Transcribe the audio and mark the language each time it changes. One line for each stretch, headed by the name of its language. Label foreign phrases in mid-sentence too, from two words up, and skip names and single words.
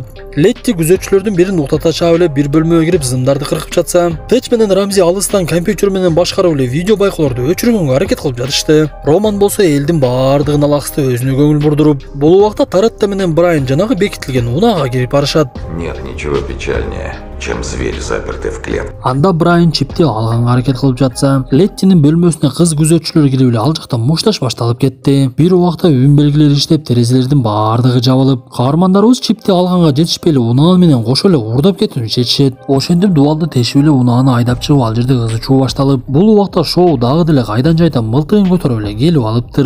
Kyrgyz: Летти күзөтчүлөрдүн бирин уктата чаап эле бир бөлмөгө кирип зымдарды кыркып жатса, Тэч менен Рамзи алыстан компьютер менен башкарып эле видео байкоолорду өчүргөнгө аракет кылып жатышты. Роман болсо элдин баардыгын алаксты өзүнө көңүл бурдуруп, бул убакта Таретта менен Брайан жанагы бекитилген унаага кирип барышат.
Russian: Нет ничего печальнее, чем зверь, запертый в клетке.
Kyrgyz: Анда Брайан чипти алганга аракет кылып жатса, Леттинин бөлмөсүнө кыз күзөтчүлөр кирип эле ал жакта мушташ башталып кетти. Бир убакта үн белгилери иштеп, терезелердин баардыгы жабылып, каармандарыбыз чипти алганга жетишпей эле унаа менен кошо эле уурдап кетүүнү чечишет. Ошентип дубалды тешип эле унааны айдап чыгып ал жерде ызы чуу башталып, бул убакта Шоу дагы деле кайдан жайдан мылтыгын көтөрүп эле келип алыптыр.